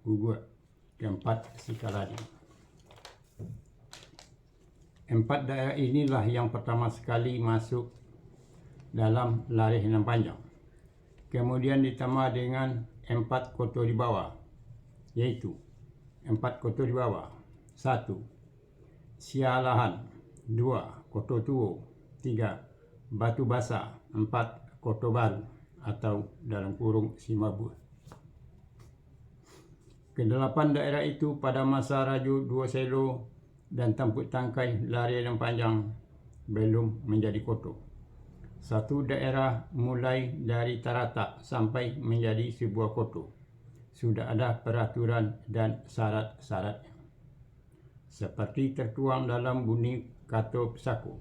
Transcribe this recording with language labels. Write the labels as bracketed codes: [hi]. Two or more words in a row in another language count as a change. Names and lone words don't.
[id] Gugut, 4. Sikaladi. 4 daerah inilah yang pertama sekali masuk dalam Lareh nan Panjang. Kemudian ditambah dengan 4 koto di bawah, yaitu 4 koto di bawah. 1. Sialahan, 2. Koto Tuo, 3. Batu Basah, 4. Koto Baru atau dalam kurung Simabur. Kedelapan daerah itu pada masa Raju Dua Selo dan tampuk tangkai Lareh nan Panjang belum menjadi koto. Satu daerah mulai dari taratak sampai menjadi sebuah koto sudah ada peraturan dan syarat-syaratnya, seperti tertuang dalam bunyi Kata Pusako.